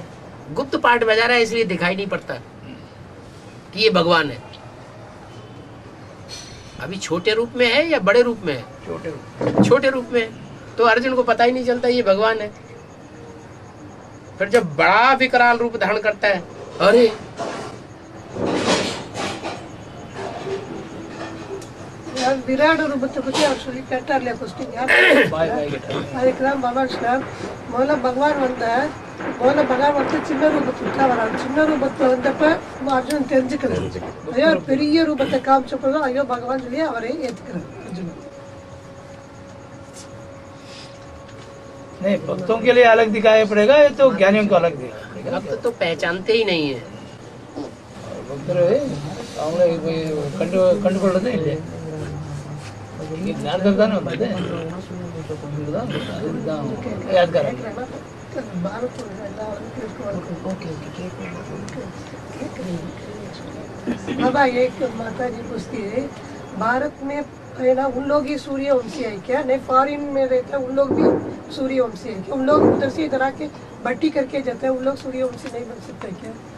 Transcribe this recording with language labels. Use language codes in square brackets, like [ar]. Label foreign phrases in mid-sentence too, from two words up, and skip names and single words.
[hi] गुप्त पाठ बजा रहा है, इसलिए दिखाई नहीं पड़ता कि ये भगवान है। अभी छोटे रूप में है या बड़े रूप में है? छोटे रूप। छोटे रूप में है, तो अर्जुन को पता ही नहीं चलता ये भगवान है। फिर जब बड़ा विकराल रूप धारण करता है, अरे [ta] யார் விராட் ரூபத்தை பத்தி அவர் சொல்லி கேட்டார்ல கொஸ்டின், அதுக்கு தான் பாபா சார் முதல்ல பகவான் வந்தார். முதல்ல பகவான் வந்து சின்ன ரூபத்துக்கு தான் வராரு. சின்ன ரூபத்துல வந்தப்ப அர்ஜுனன் தெரிஞ்சுக்கிறாரு. அதே ஒரு பெரிய ரூபத்தை காமிச்சப்பதான் ஐயோ பகவான் சொல்லி அவரே ஏத்துக்கிறார் அர்ஜுனன். [hi] नहीं, भक्तों के लिए अलग दिखाई पड़ेगा, ये तो ज्ञानियों को अलग दिखाई पड़ेगा। भक्त तो पहचानते ही नहीं है। [kn] ಭಕ್ತರು ಅವನು ಕಂಡುಕೊಳ್ಳೋದೇ ಇಲ್ಲ. ಈ ಜ್ಞಾನದಾನ ಬಂದೆ ಯಾದಗಾರ. [hi] बाबा एक माता जी पूछती है, भारत में है ना उन लोग ही सूर्य वंशी है क्या? नहीं, फॉरेन में रहता है उन लोग भी सूर्य वंशी है क्या? उन लोग उधर से इधर आके भट्टी करके जाते हैं, उन लोग सूर्य वंशी नहीं बन सकते क्या?